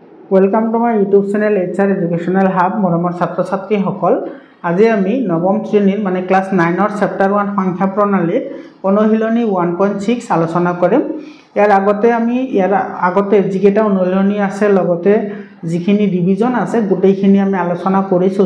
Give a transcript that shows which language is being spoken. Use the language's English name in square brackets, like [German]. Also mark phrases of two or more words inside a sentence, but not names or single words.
[English] welcome to my YouTube channel [Assamese] HR एजुकेशनल हाब मरমৰ ছাত্ৰ ছাত্ৰীসকল আজি আমি নৱম শ্ৰেণীৰ মানে ক্লাস 9 ৰ চেপ্টাৰ 1 সংখ্যা প্ৰণালীৰ অনুশীলনী 1.6 আলোচনা কৰিম। ইয়াৰ আগতে যিকেইটা অনুশীলনী আছে লগতে যিখিনি ৰিভিজন আছে গোটেইখিনি আমি আলোচনা কৰিছো।